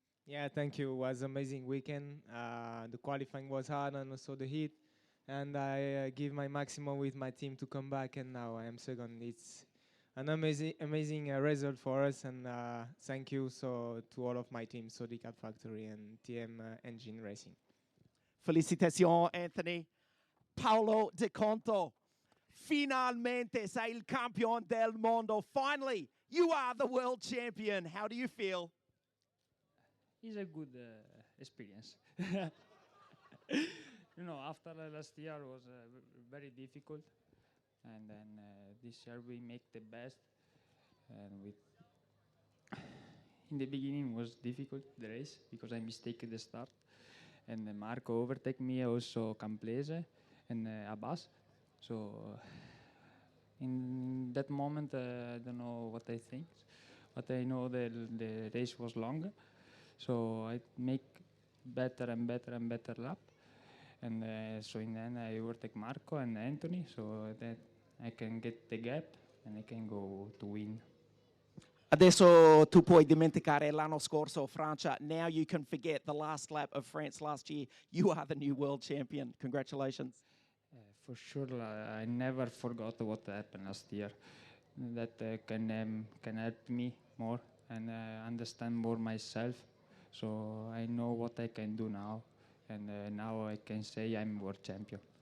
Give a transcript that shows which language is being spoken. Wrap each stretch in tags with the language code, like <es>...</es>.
<en>Yeah, thank you. It was an amazing weekend. The qualifying was hard and also the heat. And I give my maximum with my team to come back, and now I am second. It's an amazing result for us, and thank you to all of my team, Sodi Kart Factory and TM Engine Racing. Felicitations, Anthony.</en> <it>Paolo De Conto, finalmente sei il campione del mondo.</it> <en>Finally, you are the world champion. How do you feel? It's a good experience. You know, after last year was very difficult, and then this year we make the best. And in the beginning was difficult, the race, because I mistaken the start. And Marco overtake me, also Camplese and Abbas. So in that moment, I don't know what I think, but I know the race was longer. So I make better and better and better lap. And so in the end I overtake Marco and Anthony, so that I can get the gap and I can go to win.</en> <it>Adesso tu puoi dimenticare l'anno scorso, Francia.</it> <en>Now you can forget the last lap of France last year. You are the new world champion. Congratulations. For sure, I never forgot what happened last year. That can help me more and understand more myself. So I know what I can do now. And now I can say I'm world champion.</en>